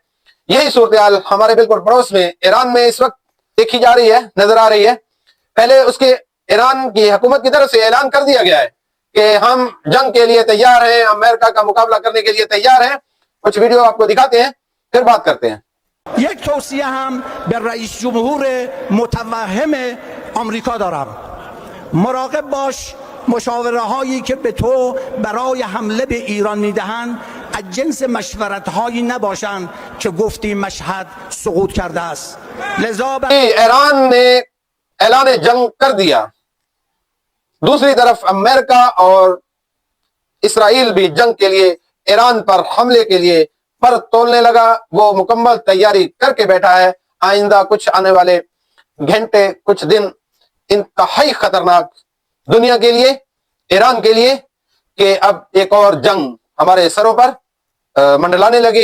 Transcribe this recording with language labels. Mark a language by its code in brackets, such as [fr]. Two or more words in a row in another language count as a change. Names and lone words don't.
[ur] یہی صورتحال ہمارے بالکل پڑوس میں ایران میں اس وقت دیکھی جا رہی ہے، نظر آ رہی ہے. پہلے اس کے ایران کی حکومت کی طرف سے اعلان کر دیا گیا ہے کہ ہم جنگ کے لیے تیار ہیں، امریکہ کا مقابلہ کرنے کے لیے تیار ہیں. کچھ ویڈیو آپ کو دکھاتے ہیں، پھر بات کرتے ہیں. [fa] یک توصیه هم به رئیس جمهور متوهم آمریکا دارم. مراقب باش مشاوره هایی که به تو برای حمله به ایران میدهند از جنس مشورت هایی نباشند که گفتی مشهد سقوط کرده است. لذا [ur] ایران نے اعلان جنگ کر دیا، دوسری طرف امریکہ اور اسرائیل بھی جنگ کے لیے ایران پر حملے کے لیے پر تولنے لگا۔ وہ مکمل تیاری کر کے بیٹھا ہے۔ آئندہ کچھ آنے والے گھنٹے، کچھ دن انتہائی خطرناک دنیا کے لیے، ایران کے لیے، کہ اب ایک اور جنگ ہمارے سروں پر منڈلانے لگی۔